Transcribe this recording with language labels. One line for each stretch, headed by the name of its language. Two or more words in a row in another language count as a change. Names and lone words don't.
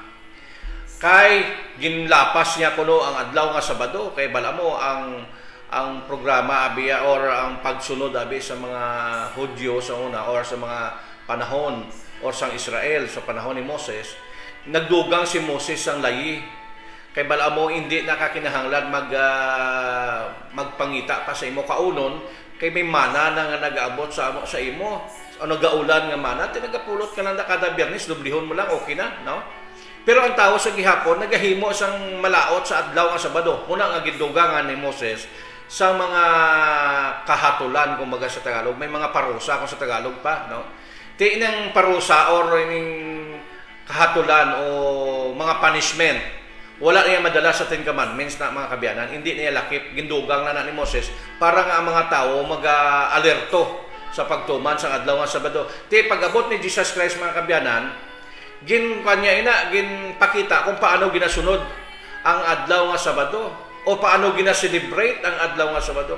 Hiligaynon: kay ginlapas niya kuno ang adlaw nga Sabado kay bala mo ang programa abiya or ang pagsunod abi sa mga Hudyo sa una or sa mga panahon or sa Israel sa panahon ni Moses, nagdugang si Moses ang layi kay bala mo hindi nakakinahanglan magpangita pa sa imo kaunon kay may mana na nga nagaabot sa imo o nagaulan nga mana tinagapulot ka lang kada Biyernes, dublihon mo lang okay na, no. Pero ang tao sa gihapon nagahimo sang malaot sa adlaw nga Sabado, muna nga gidugangan ni Moses sa mga kahatulan kumbaga sa Tagalog,
Filipino: may mga parusa
Hiligaynon: kung sa Tagalog pa, no. Ti nang parusa or ining kahatulan o mga punishment, wala niya madala sa 10 Commandments na mga kabyanan, hindi niya lakip, gindugang na ni Moses para nga ang mga tao mag-alerto sa pagtuman sa adlaw nga Sabado. Ti pag-abot ni Jesus Christ mga kabyanan, ginpakita kung paano ginasunod ang adlaw nga Sabado o paano gina-celebrate ang adlaw nga Sabado.